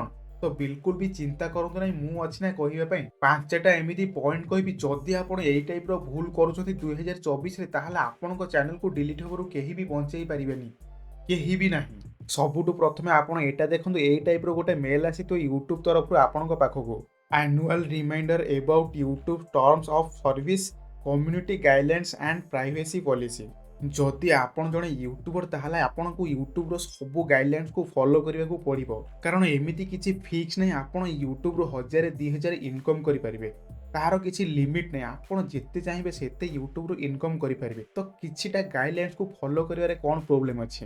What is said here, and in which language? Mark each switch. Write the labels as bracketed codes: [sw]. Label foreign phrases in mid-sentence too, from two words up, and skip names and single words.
[or] ତ ବିଲକୁଲ ବି ଚିନ୍ତା କରନ୍ତୁ ନାହିଁ, ମୁଁ ଅଛି ନା କହିବା ପାଇଁ। 5ଟା ଏମିତି ପଏଣ୍ଟ କହିବି, ଯଦି ଆପଣ ଏଇ ଟାଇପ୍‌ର ଭୁଲ କରୁଛନ୍ତି 2024ରେ ତାହେଲେ ଆପଣଙ୍କ ଚ୍ୟାନେଲକୁ ଡିଲିଟ୍ ହେବାରୁ କେହି ବି ବଞ୍ଚେଇ ପାରିବେନି। କେହି ବି ନାହିଁ। ସବୁଠୁ ପ୍ରଥମେ ଆପଣ ଏଇଟା ଦେଖନ୍ତୁ, ଏଇ ଟାଇପ୍‌ର ଗୋଟେ ମେଲ୍ ଆସିଥିବ ୟୁଟ୍ୟୁବ ତରଫରୁ ଆପଣଙ୍କ ପାଖକୁ। [en] annual reminder about YouTube terms of service, community guidelines and privacy policy। [or] ଯଦି ଆପଣ ଜଣେ ୟୁଟ୍ୟୁବର ତାହେଲେ ଆପଣଙ୍କୁ ୟୁଟ୍ୟୁବର ସବୁ ଗାଇଡଲାଇନ୍ସକୁ ଫଲୋ କରିବାକୁ ପଡ଼ିବ। କାରଣ ଏମିତି କିଛି ଫିକ୍ସ ନାହିଁ ଆପଣ ୟୁଟ୍ୟୁବରୁ 1000 2000 ଇନକମ୍ କରିପାରିବେ। ତାହାର କିଛି ଲିମିଟ୍ ନାହିଁ, ଆପଣ ଯେତେ ଚାହିଁବେ ସେତେ ୟୁଟ୍ୟୁବରୁ ଇନକମ୍ କରିପାରିବେ। ତ କିଛିଟା ଗାଇଡଲାଇନ୍ସକୁ ଫଲୋ କରିବାରେ କ'ଣ ପ୍ରୋବ୍ଲେମ୍ ଅଛି?